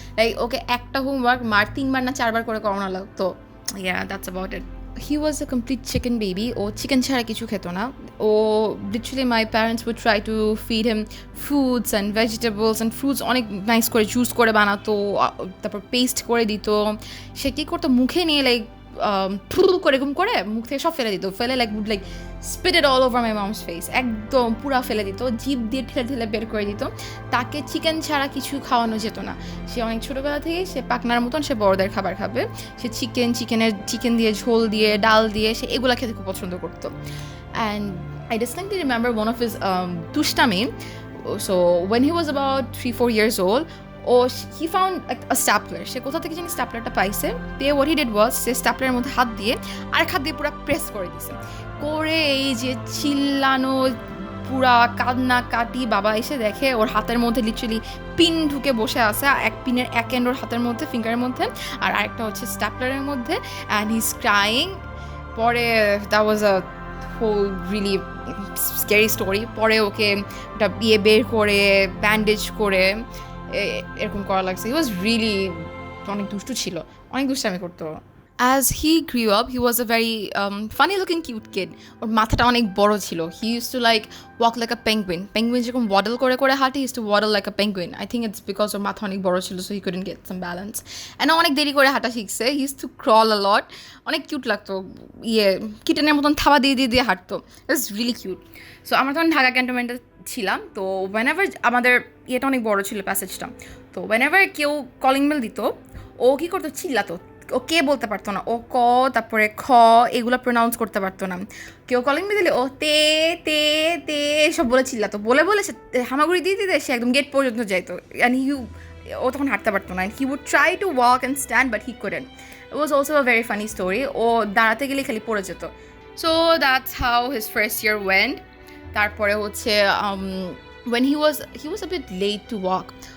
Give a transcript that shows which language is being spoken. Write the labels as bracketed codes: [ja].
[bn] Like okay একটা homework 3বার না 4বার করে করানো লাগতো। [en] Yeah, that's about it. He was a complete chicken baby. [bn] O chicken ছাড়া কিছু খেত না। [en] ও literally my parents would try to feed him fruits and vegetables and fruits [bn] অনেক নাইস করে জুস করে বানাতো, তারপর পেস্ট করে দিত। সে কী করতো, মুখে নিয়ে লাইক করে এরকম করে মুখ থেকে সব ফেলে দিত, ফেলে [en] like spit it all over my mom's face, [bn] একদম পুরা ফেলে দিত, জিভ দিয়ে ঠেলে বের করে দিত। তাকে চিকেন ছাড়া কিছু খাওয়ানো যেত না। সে অনেক ছোটোবেলা থেকে সে পাকনার মতন সে বড়দের খাবার খাবে। সে চিকেন দিয়ে ঝোল দিয়ে ডাল দিয়ে সে এগুলো খেতে খুব পছন্দ করতো। [en] And I distinctly remember one of his tushtami. So when he was about 3-4 years old, he found like a stapler. [bn] সে কোথা থেকে জানি স্ট্যাপলারটা পাইছে। দিয়ে [en] what he did was [bn] সে স্ট্যাপলারের মধ্যে হাত দিয়ে আরেক হাত দিয়ে পুরো প্রেস করে দিছে। করে এই যে চিল্লানো, পুরা কান্না কাটি, বাবা এসে দেখে ওর হাতের মধ্যে লিটারালি পিন ঢুকে বসে আছে। এক পিনের এক এন্ড ওর হাতের মধ্যে, ফিঙ্গারের মধ্যে, আর আরেকটা হচ্ছে স্ট্যাপলারের মধ্যে, [en] And he is crying. পরে that was a whole really scary story. [bn] পরে ওকে ওটা বের করে ব্যান্ডেজ করে এরকম করা লাগছে। [en] he was really [bn] অনেক দুষ্টু ছিল, অনেক দুষ্টামি করতো। [en] As he grew up, he was a very funny looking cute kid. [bn] ওর মাথাটা অনেক বড় ছিল। [en] He used to like walk like a penguin. Penguin যেরকম waddle করে হাঁটে, he used to waddle like a penguin. I think it's because [bn] ওর মাথা অনেক বড় ছিল, [en] so he couldn't get some balance. [bn] And অনেক দেরি করে হাঁটা শিখছে। [en] He used to crawl a lot. [bn] অনেক কিউট লাগতো, কিটেনের মতন থাবা দিয়ে হাঁটতো। [en] It was really cute. [bn] So আমরা তখন ঢাকা ক্যান্টনমেন্টে ছিলাম। তো whenever আমাদের ইয়েটা অনেক বড় ছিল, প্যাসেজটা। তো whenever কেউ কলিং বেল দিত, ও কী করতো, চিল্লাতো। ও কে বলতে পারতো না, ও ক তারপরে খ এগুলো প্রোনাউন্স করতে পারতো না। কেউ কলিং বেল দিলে ও তে তে তে এসব বলে চিল্লাতো। বলে সে হামাগুড়ি দিতে সে একদম গেট পর্যন্ত যাইতো। অ্যান্ড ও তখন হাঁটতে পারতো না। [en] He would try to walk and stand, but he couldn't. It was also a very funny story. [bn] ও দাঁড়াতে গেলে খালি পড়ে যেত। [en] So that's how his first year went. [bn] তারপরে হচ্ছে [en] when he was a bit late to walk.